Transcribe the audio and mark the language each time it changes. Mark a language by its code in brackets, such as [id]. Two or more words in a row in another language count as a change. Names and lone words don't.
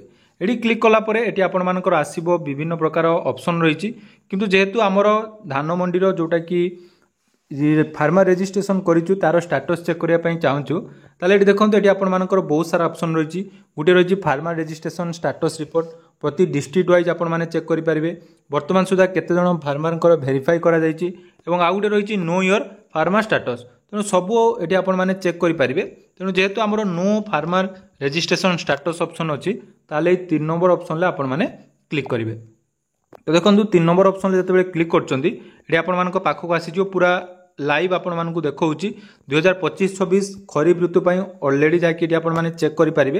[or] ଏଠି କ୍ଲିକ କଲା ପରେ ଏଠି ଆପଣ ମାନଙ୍କର ଆସିବ ବିଭିନ୍ନ ପ୍ରକାର ଅପସନ ରହି କିନ୍ତୁ ଯେହେତୁ ହମର ଧାନ ମଣ୍ଡି ର ଯୋଉଟା କି [en] farmer registration [or] କରିଛୁ ତାର [en] status check [or] କରିବା ପାଇଁ ଚାହୁଁଛୁ ତାହେଲେ ଏଠି ଦେଖନ୍ତୁ ଏଠି ଆପଣ ମାନଙ୍କର ବହୁତ ସାରା ଅପସନ ରହି ଗୋଟେ ରହି [en] farmer registration status report [or] ପ୍ରତି [en] district wise [or] ଆପଣ ମାନେ ଚେକ କରି ପାରିବେ। ବର୍ତ୍ତମାନ ସୁଦ୍ଧା କେତେ ଜଣ ଫାର୍ମରଙ୍କର ଭେରିଫାଇ କରା ଯାଇଛି ଏବଂ ଆଉ ଗୋଟେ ରହି [en] know your farmer status. [or] ତେଣୁ ସବୁ ଏଠି ଆପଣ ମାନେ ଚେକ କରି ପାରିବେ। ତେଣୁ ଯେହେତୁ ହମର [en] know farmer registration status option [or] ଅଛି ତାହେଲେ 3 ନମ୍ବର ଅପସନ ଲେ ଆପଣ ମାନେ କ୍ଲିକ କରିବେ। ତ ଦେଖନ୍ତୁ 3 ନମ୍ବର ଅପସନ ଲେ ଯେତେବେଳେ କ୍ଲିକ କରୁଛନ୍ତି ଏଠି ଆପଣ ମାନଙ୍କ ପାଖକୁ ଆସି ଯୋ ପୂରା ଲାଇଭ ଆପଣ ମାନଙ୍କୁ ଦେଖାଉଛି 2025-26 ଖରିଫ ଋତୁ ପାଇଁ ଅଲରେଡି ଯାଇକି ଆପଣ ମାନେ ଚେକ କରି ପାରିବେ।